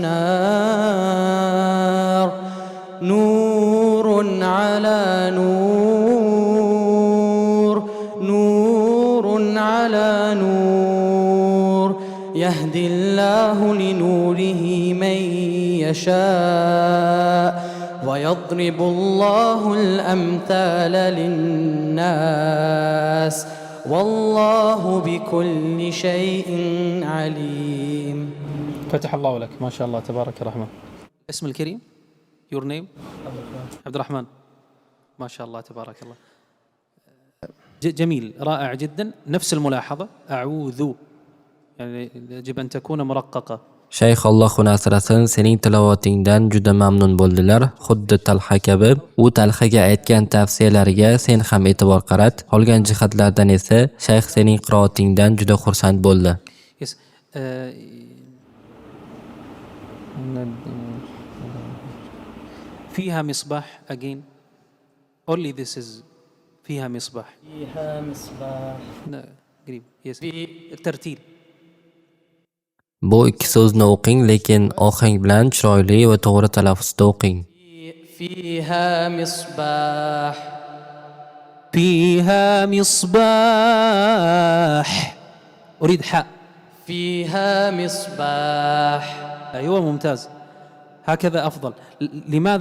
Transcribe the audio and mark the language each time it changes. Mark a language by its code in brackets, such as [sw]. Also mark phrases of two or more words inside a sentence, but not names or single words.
[ar] نار، نور على نور، نور على نور، يهدي الله لنوره من يشاء ويضرب الله الأمثال للناس والله بكل شيء عليم. فتح الله لك ما شاء الله تبارك الرحمن. اسم الكريم [en] your name [ar] عبد الرحمن ما شاء الله تبارك الله. جميل رائع جدا. نفس الملاحظة أعوذ يعني يجب أن تكون مرققة. [uz] Shayx Alloh uni asrasin, sening tilovatingdan juda mamnun bo'ldilar. Xuddi Talha kabi, u Talhaga aytgan tavsiyalariga sen ham e'tibor qarat. Qolgan jihatlardan esa shayx sening qiroatingdan juda xursand bo'ldi. [ar] Yes. آه، فيها مصباح [en] again only this is [ar] فيها مصباح فيها مصباح قريب الترتيل. [uz] Bu ikki so'zni o'qing, lekin ohang bilan chiroyli va to'g'ri talaffuzda o'qing. [ar] فيها مصباح فيها مصباح. أريد حاء. فيها مصباح. أيوة ممتاز، هكذا أفضل. لماذا؟